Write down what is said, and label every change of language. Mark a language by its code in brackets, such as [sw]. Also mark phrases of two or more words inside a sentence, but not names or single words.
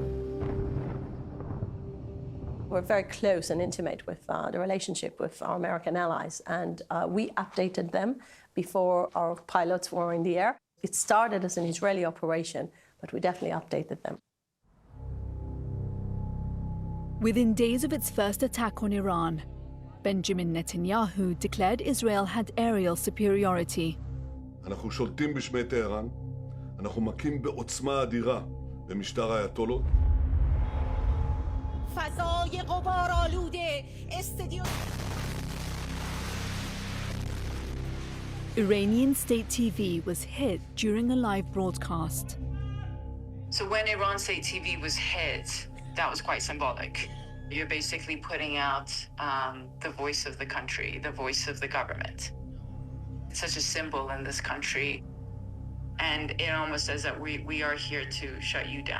[en] We're very close and intimate with the relationship with our American allies, and we updated them before our pilots were in the air. It started as an Israeli operation, but we definitely updated them. Within days of its first attack on Iran, Benjamin Netanyahu declared Israel had aerial superiority. [he] אנחנו שולטים בשמי טהרן, אנחנו מכים בעוצמה אדירה במשטר האייתולות. [fa] فضای غبار آلوده استادیوم. [en] Iranian state TV was hit during a live broadcast. So when Iran State TV was hit, that was quite symbolic. You're basically putting out the voice of the country, the voice of the government. It's such a symbol in this country. And it almost says that we are here to shut you down.